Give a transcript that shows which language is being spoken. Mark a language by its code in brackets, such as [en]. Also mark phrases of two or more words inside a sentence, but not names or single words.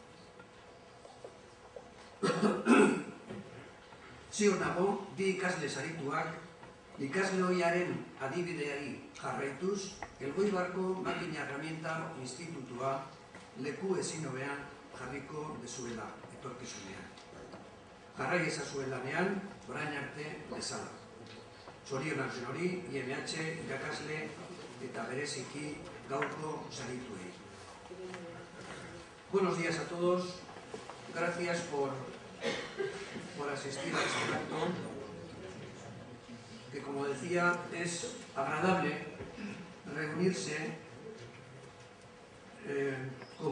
[eu] Ziur nago, bi ikasle sarituak ikasle horiaren adibideari jarraituz, Elgoibarko Makina Herramienta Institutua leku ezin hobean jarriko dezuela etorkizunean. Jarrai ezazuelanean, orain arte bezala. Zorionak hori, IMH irakasle eta bereziki gaurko sarituei. [es] Buenos días a todos. Gracias por asistir a este acto, que, como decía, es agradable reunirse, como